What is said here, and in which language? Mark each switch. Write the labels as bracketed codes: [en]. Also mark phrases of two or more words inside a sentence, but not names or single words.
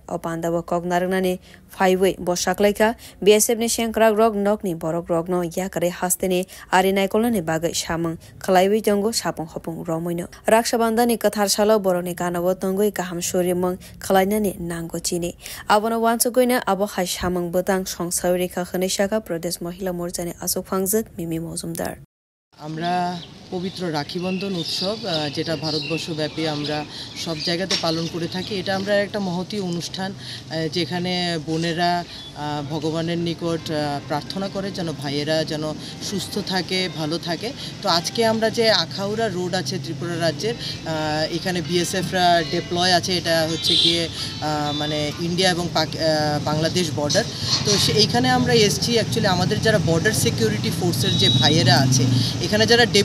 [trp] Apanda bo kognarna ne 5 boshak leka BSF ne senkrak rog nok ni borok rog no yakare haste ne ari naikol ne bagai shamang khlaiwi jongo sapong hopong romoino. Raksha bandani kathar shalo boroni kanabo tongoi kaham shorimang khlaina ne nango chini. Abono wansu abo hai shamang botang সংসারে খাখনে শাখা প্রদেশ মহিলা মোর্চানে আসুক ফাংজক মিমি মজুমদার [bn] আমরা পবিত্র রাখি বন্ধন উৎসব যেটা ভারতবর্ষব্যাপী আমরা সব জায়গাতে পালন করে থাকি এটা আমরা একটা মহতী অনুষ্ঠান যেখানে বোনেরা ভগবানের নিকট প্রার্থনা করে যেন ভাইয়েরা যেন সুস্থ থাকে ভালো থাকে তো আজকে আমরা যে আখাউড়া রোড আছে ত্রিপুরা রাজ্যের এখানে বিএসএফরা ডিপ্লয় আছে এটা হচ্ছে গিয়ে মানে ইন্ডিয়া এবং বাংলাদেশ বর্ডার তো এইখানে আমরা এসছি অ্যাকচুয়ালি আমাদের যারা [en] border security force's [bn] যে ভাইয়েরা আছে এখানে যারা